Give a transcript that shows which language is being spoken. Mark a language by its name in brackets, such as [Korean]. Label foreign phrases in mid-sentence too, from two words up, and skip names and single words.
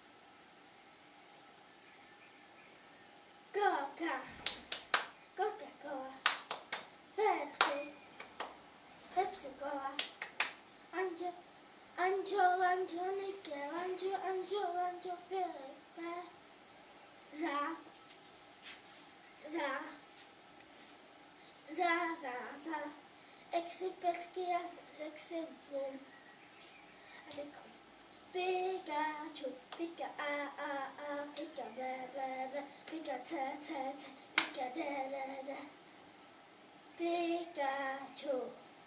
[Czech] Coca-Cola, Pepsi Cola, Anjo, Nickel, Anjo, Filipe, za, exi, pesky a exi, boom. A teďko Pikachu, Pika a, Pika B, Pika C, Pika D. Pikachu.